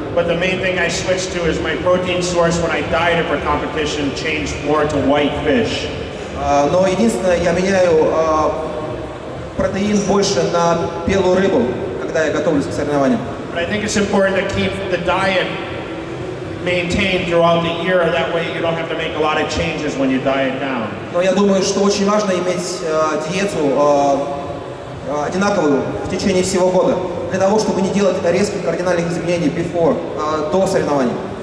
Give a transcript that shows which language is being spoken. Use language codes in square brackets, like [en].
[en] But the main thing I switched to is my protein source when I dieted for competition changed more to white fish. [ru] Но единственное, я меняю протеин больше на белую рыбу, когда я готовлюсь к соревнованиям. [en] But I think it's important to keep the diet maintained throughout the year. That way you don't have to make a lot of changes when you diet down. [ru] Но я думаю, что очень важно иметь диету одинаковую в течение всего года, для того, чтобы не делать резких кардинальных изменений до соревнований.